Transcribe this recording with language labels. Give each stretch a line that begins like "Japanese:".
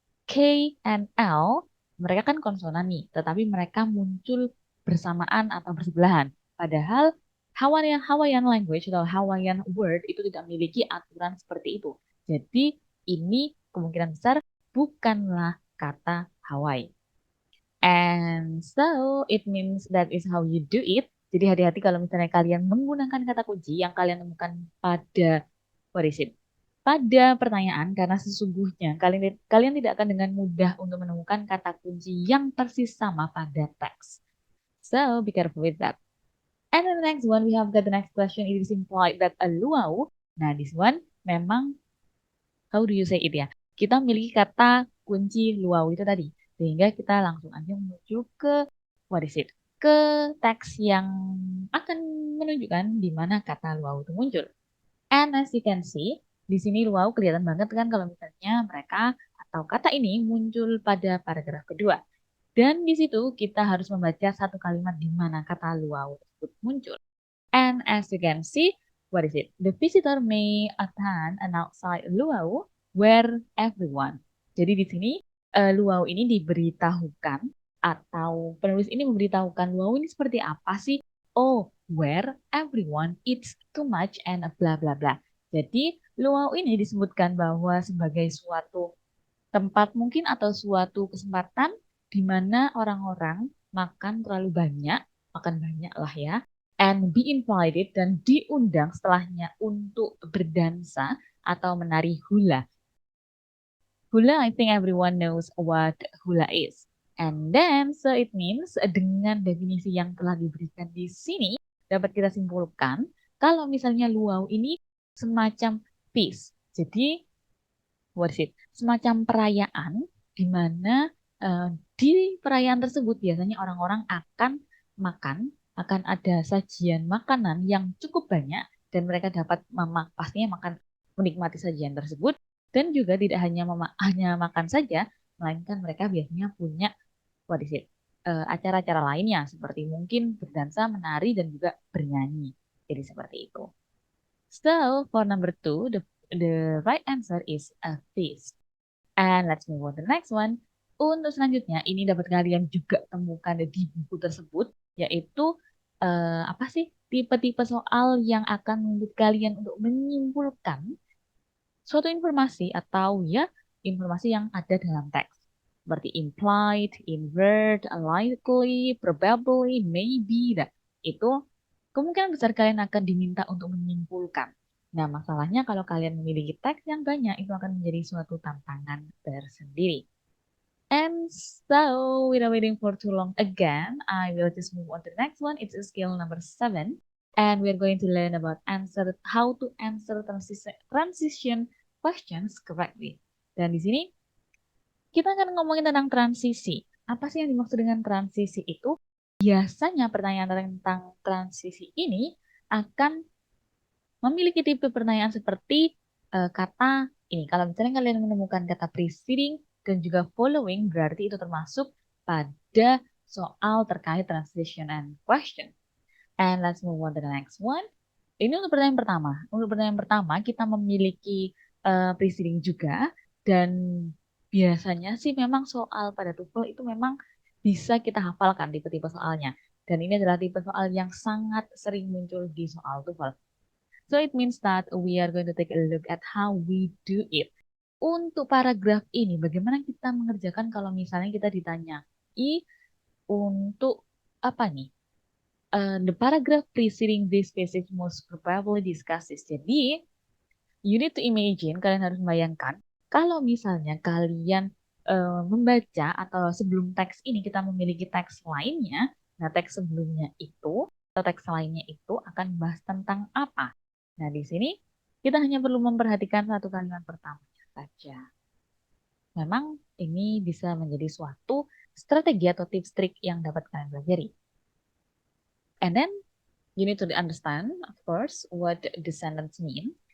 Indonesian: K and L, mereka kan konsonan nih, tetapi mereka muncul bersamaan atau bersebelahan. Padahal Hawaiian language atau Hawaiian word itu tidak memiliki aturan seperti itu. Jadi ini kemungkinan besar bukanlah kata Hawaii.
English: And so it means that is how you do it.
Indonesian: Jadi hati-hati kalau misalnya kalian menggunakan kata kunci yang kalian temukan pada
English: what is it?
Indonesian: Pada pertanyaan, karena sesungguhnya kalian tidak akan dengan mudah untuk menemukan kata kunci yang persis sama pada teks.
English: So be careful with that. And then the next one, we have got the next question. It is implied that a luau. Nah, this one
Indonesian: memang
English: how do you say it ya?
Indonesian: Kita memiliki kata kunci luau itu tadi. Sehingga kita langsung aja menuju ke
English: what is it?
Indonesian: Ke teks yang akan menunjukkan di mana kata luau itu muncul.
English: And as you can see,
Indonesian: di sini luau kelihatan banget kan kalau misalnya mereka atau kata ini muncul pada paragraf kedua. Dan di situ kita harus membaca satu kalimat di mana kata luau tersebut muncul.
English: And as you can see, what is it? The visitor may attend an outside luau where everyone.
Indonesian: Jadi di sini luau ini diberitahukan atau penulis ini memberitahukan luau ini seperti apa sih?
English: Oh, where everyone eats too much and bla bla bla.
Indonesian: Jadi luau ini disebutkan bahwa sebagai suatu tempat mungkin atau suatu kesempatan di mana orang-orang makan banyak lah ya,
English: and be invited
Indonesian: dan diundang setelahnya untuk berdansa atau menari hula.
English: Hula, I think everyone knows what hula is. And then, so it means
Indonesian: dengan definisi yang telah diberikan di sini, dapat kita simpulkan kalau misalnya luau ini semacam feast.
English: Jadi, what is it?
Indonesian: Semacam perayaan di mana di perayaan tersebut biasanya orang-orang akan makan, akan ada sajian makanan yang cukup banyak dan mereka dapat pastinya makan menikmati sajian tersebut dan juga tidak hanya makan saja, melainkan mereka biasanya punya
English: what is it?
Indonesian: Acara-acara lainnya seperti mungkin berdansa, menari dan juga bernyanyi. Jadi seperti itu.
English: So for number two, the right answer is a feast. And let's move on to the next one.
Indonesian: Untuk selanjutnya, ini dapat kalian juga temukan di buku tersebut, yaitu apa sih tipe-tipe soal yang akan membuat kalian untuk menyimpulkan suatu informasi atau ya informasi yang ada dalam teks. Seperti implied, invert, likely, probably, maybe. Nah, itu kemungkinan besar kalian akan diminta untuk menyimpulkan. Nah, masalahnya kalau kalian memiliki teks yang banyak, itu akan menjadi suatu tantangan tersendiri.
English: And so, without waiting for too long again, I will just move on to the next one. It's skill number 7. And we're going to learn about how to answer transition questions correctly.
Indonesian: Dan di sini, kita akan ngomongin tentang transisi. Apa sih yang dimaksud dengan transisi itu? Biasanya pertanyaan tentang transisi ini akan memiliki tipe pertanyaan seperti kata ini. Kalau misalnya kalian menemukan kata preceding dan juga following, berarti itu termasuk pada soal terkait
English: transition and question. And let's move on to the next one.
Indonesian: Ini untuk pertanyaan pertama. Untuk pertanyaan pertama, kita memiliki preceding juga. Dan biasanya sih memang soal pada TOEFL itu memang bisa kita hafalkan tipe-tipe soalnya. Dan ini adalah tipe soal yang sangat sering muncul di soal TOEFL.
English: So it means that we are going to take a look at how we do it.
Indonesian: Untuk paragraf ini, bagaimana kita mengerjakan kalau misalnya kita ditanya, untuk apa nih?
English: The paragraph preceding this passage most probably discusses.
Indonesian: Jadi,
English: you need to imagine,
Indonesian: kalian harus membayangkan, kalau misalnya kalian membaca atau sebelum teks ini kita memiliki teks lainnya, nah teks sebelumnya itu atau teks lainnya itu akan membahas tentang apa? Nah, di sini kita hanya perlu memperhatikan satu kalimat pertamanya saja. Memang ini bisa menjadi suatu strategi atau tips trik yang dapat kalian pelajari.
English: And then you need to understand, of course, what the sentence mean.